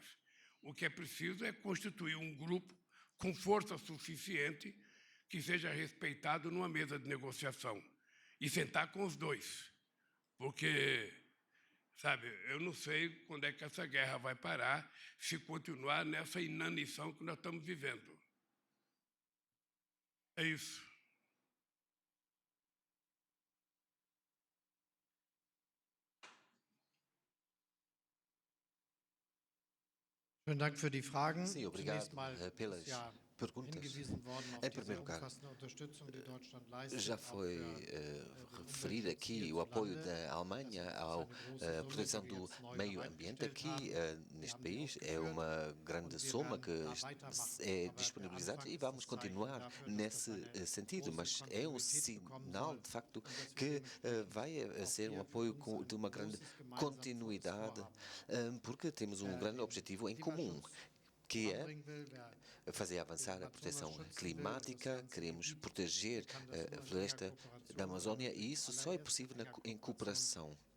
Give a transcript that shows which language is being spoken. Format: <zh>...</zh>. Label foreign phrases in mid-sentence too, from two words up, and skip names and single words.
<pt>O que é preciso é constituir um grupo com força suficiente que seja respeitado numa mesa de negociação e sentar com os dois. Porque, sabe, eu não sei quando é que essa guerra vai parar se continuar nessa inanição que nós estamos vivendo. É isso.</pt> <de>Vielen Dank für die Fragen.</de> <pt>Sim, obrigado</pt> <de>Zunächst mal</de> <pt>pelas</pt> <de>ist ja</de> <pt>perguntas.</pt> <de>hingewiesen worden auf</de> <pt>Em</pt> <de>diese</de> <pt>primeiro lugar,</pt> <de>umfassende Unterstützung, die Deutschland leistet,</de> <pt>já</pt> <de>auch</de> <pt>foi</pt> <de>für</de> <pt>referido aqui o apoio da Alemanha à proteção do meio ambiente aqui neste país. É uma grande soma que é disponibilizada e vamos continuar nesse sentido, mas é um sinal, de facto, que vai ser um apoio de uma grande continuidade, porque temos um grande objetivo em comum, que é fazer avançar a proteção climática, queremos proteger a floresta da Amazônia e isso só é possível em cooperação.</pt>